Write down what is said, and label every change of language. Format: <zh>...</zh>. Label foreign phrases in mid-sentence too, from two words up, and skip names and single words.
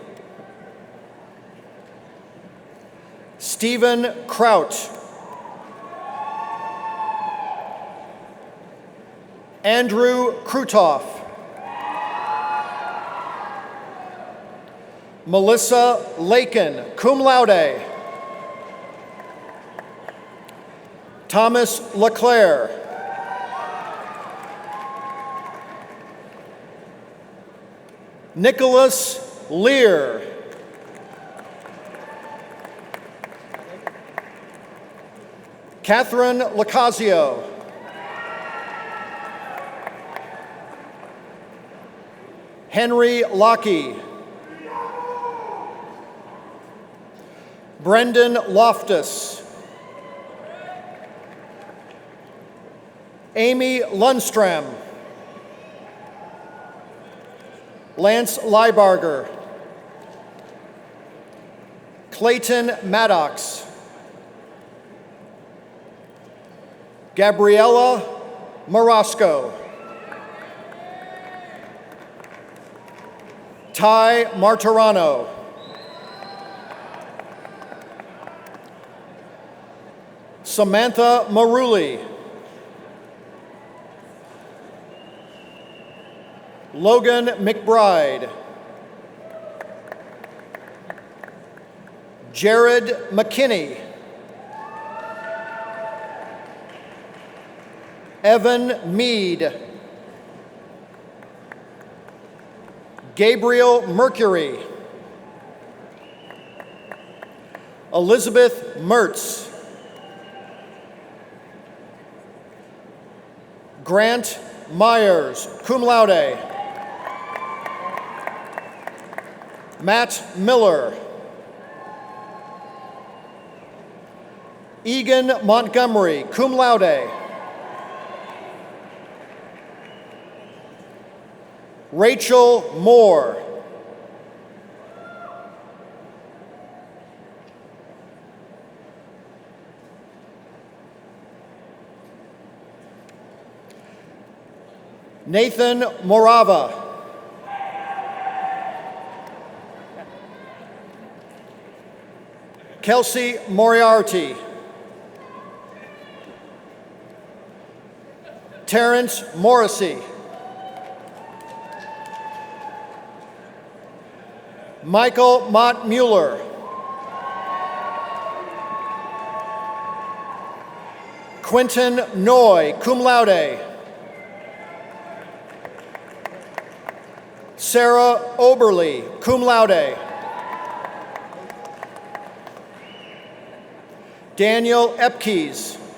<en>Stephen Kraut. Andrew Krutoff. Melissa Lakin,</en> <la>cum laude.</la> <en>Thomas LeClaire. Nicholas Lear. Catherine Lacazio. Henry Lockey. Brendan Loftus. Amy Lundstrom. Lance Leibarger. Clayton Maddox. Gabriella Marasco. Ty Martirano. Samantha Maruli. Logan McBride. Jared McKinney. Evan Mead. Gabriel Mercury. Elizabeth Mertz. Grant Myers,</en> <la>cum laude.</la> <en>Matt Miller. Egan Montgomery,</en> <la>cum laude.</la> <en>Rachel Moore. Nathan Morava. Kelsey Moriarty. Terrence Morrissey. Michael Mott Mueller. Quentin Noy,</en> <la>cum laude.</la> <en>Sarah Oberly,</en> <la>cum laude.</la> <en>Daniel Epkes.</en>